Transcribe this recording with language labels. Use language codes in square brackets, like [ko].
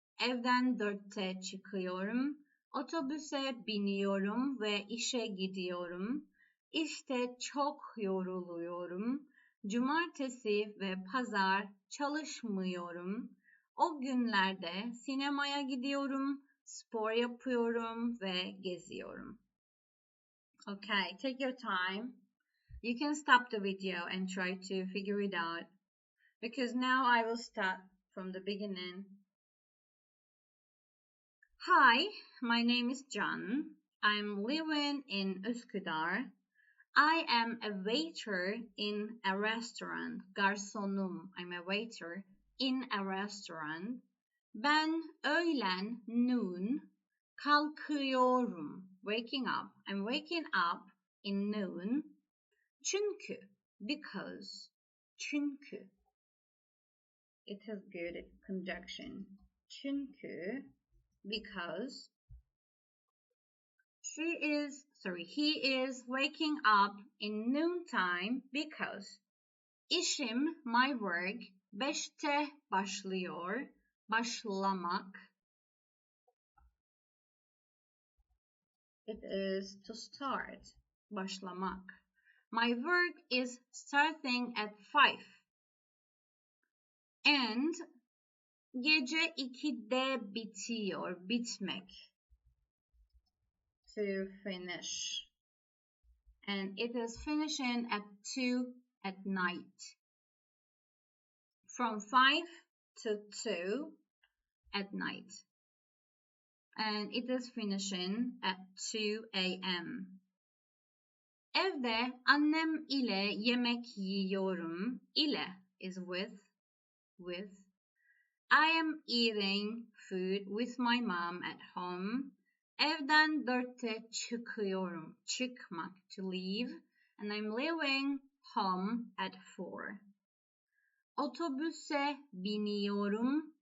[tr] Evden 4'te çıkıyorum. Otobüse biniyorum ve işe gidiyorum. İşte çok yoruluyorum. Cumartesi ve pazar çalışmıyorum. O günlerde sinemaya gidiyorum, spor yapıyorum ve geziyorum. [en] Okay, take your time. You can stop the video and try to figure it out, because now I will start from the beginning. Hi, my name is Can. I'm living in Üsküdar. I am a waiter in a restaurant. Garsonum. I'm a waiter in a restaurant. [tr] Ben öğlen noon kalkıyorum. [en] Waking up. I'm waking up in noon. Çünkü, because. Çünkü. It has good conjunction. Çünkü, because. He is waking up in noontime because. [tr] İşim, [en] my work, [tr] 5'te başlıyor. Başlamak. [en] It is to start. Başlamak. My work is starting at 5. [tr] And gece 2'de bitiyor. Bitmek. [en] To finish. And it is finishing at 2 at night. From 5 to 2 at night. And it is finishing at 2 a.m. [tr] Evde annem ile yemek yiyorum. [en] Ile is with. I am eating food with my mom at home. [tr] Evden 4'te çıkıyorum. Çıkmak, [en] to leave. And I'm leaving home at 4. [tr] Otobüse biniyorum.